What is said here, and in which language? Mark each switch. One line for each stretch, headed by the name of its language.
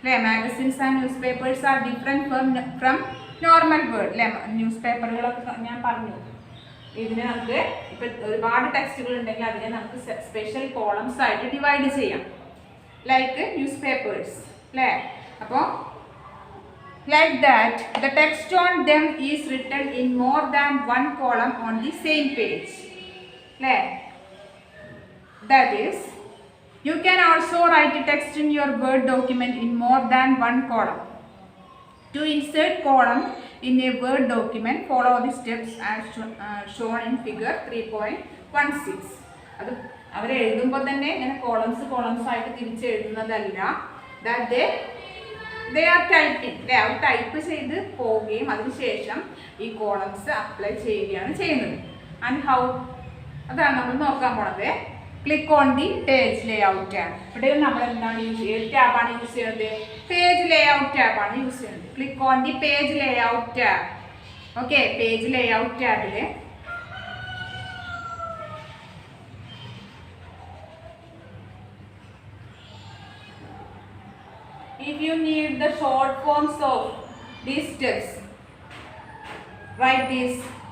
English: Magazines and newspapers are different from normal Word.
Malayalam: ന്യൂസ്പേപ്പറുകളൊക്കെ ഞാൻ പറഞ്ഞു, ഇതിനെ നമുക്ക് ഇപ്പം ഒരുപാട് ടെക്സ്റ്റുകൾ ഉണ്ടെങ്കിൽ അതിനെ നമുക്ക് സ്പെഷ്യൽ കോളംസ് ആയിട്ട് ഡിവൈഡ് ചെയ്യാം,
English: like newspapers
Malayalam: അല്ലേ. അപ്പോൾ
English: like that, the text on them is written in more than one column on the same page. That is, you can also write a text in your Word document in more than one column. To insert column in a Word document, follow the steps as shown in figure 3.16.
Malayalam: അത് അവർ എഴുതുമ്പോൾ തന്നെ ഇങ്ങനെ columns ആയിട്ട് തിരിച്ചെഴുതുന്നതല്ല.
English: that they are typing.
Malayalam: Our type ചെയ്ത് പോവുകയും അതിനുശേഷം ഈ columns apply ചെയ്യുകയാണ് ചെയ്യുന്നത്.
English: and how,
Malayalam: അതാണ് നമ്മൾ നോക്കാൻ പോണത്.
English: Click on the page layout tab.
Malayalam: ഇവിടെ നമ്മൾ എന്താണ് ഏത് ടാബാണ് യൂസ് ചെയ്യുന്നത്?
English: page layout
Malayalam: ടാബാണ് യൂസ് ചെയ്യുന്നത്.
English: Click on the page layout tab.
Malayalam: Okay, page layout ടാബിൽ
English: if you need the short forms of these steps, write this.